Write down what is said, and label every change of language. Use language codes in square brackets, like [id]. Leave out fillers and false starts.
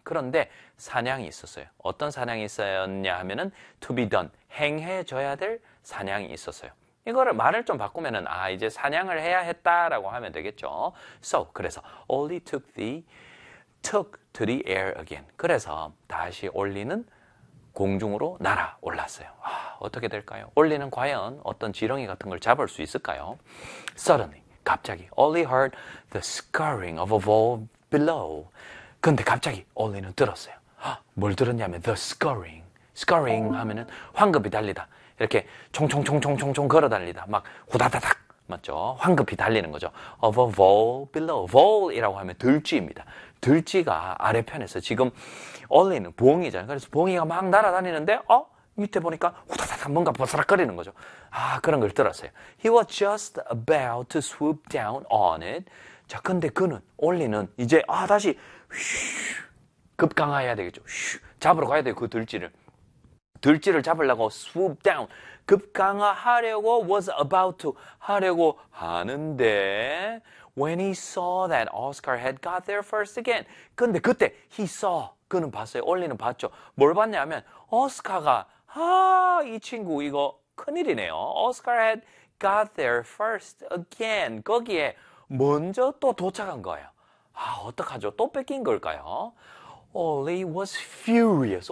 [ko] 그런데 사냥이 있었어요. 어떤 사냥이 있었냐 하면은 [en] to be done. [ko] 행해져야 될 사냥이 있었어요. 이거를 말을 좀 바꾸면은 아, 이제 사냥을 해야 했다라고 하면 되겠죠. [en] So, [ko] 그래서 [en] only took to the air again. [ko] 그래서 다시 올리는 공중으로 날아올랐어요. 와, 어떻게 될까요? 올리는 과연 어떤 지렁이 같은 걸 잡을 수 있을까요? [en] Suddenly, [ko] 갑자기, [en] Ollie heard the scurrying of a ball below. [ko] 근데 갑자기 Ollie는 들었어요. 뭘 들었냐면, [en] the scurrying. [ko] Scurrying 하면은 황급히 달리다. 이렇게 총총총총총총 걸어 달리다. 막 후다다닥. 맞죠? 황급히 달리는 거죠. [en] Of a vole below. [ko] Vole이라고 하면 들쥐입니다. 들쥐가 아래편에서 지금 얼리는 봉이잖아요. 그래서 봉이가 막 날아다니는데, 밑에 보니까 후다다닥 뭔가 보스락거리는 거죠. 아, 그런 걸 들었어요. [en] He was just about to swoop down on it. [ko] 자, 근데 그는, 얼리는 이제, 다시 휘, 급강하해야 되겠죠. 휘, 잡으러 가야 돼요, 그 들쥐를. 들쥐를 잡으려고 [en] swoop down. [ko] 급강하하려고 [en] was about to [ko] 하려고 하는데 [en] when he saw that Oscar had got there first again. [ko] 근데 그때 [en] he saw [ko] 그는 봤어요. 올리는 봤죠. 뭘 봤냐면 오스카가 아, 이 친구 이거 큰일이네요. [en] Oscar had got there first again. [ko] 거기에 먼저 또 도착한 거예요. 아, 어떡하죠? 또 뺏긴 걸까요? [en] Ollie was furious.